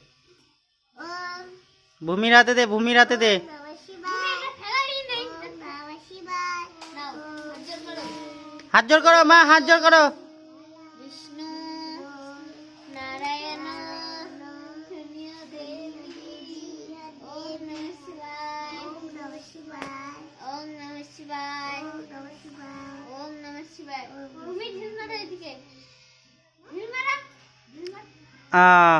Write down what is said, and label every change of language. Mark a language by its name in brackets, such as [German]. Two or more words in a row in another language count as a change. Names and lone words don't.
[Bangla] ভূমির হাতে দে, ভূমির হাতে দে। হাত জোর করো মা, হাত জোর করো। [Sanskrit] বিষ্ণু নারায়ণ ওম নমঃ শিবায়, ওম নমঃ শিবায়, ওম নমঃ শিবায়, ওম নমঃ শিবায়। [Bangla] ভূমি ঢিল মারো এদিকে, ঢিল মারো, ঢিল মারো।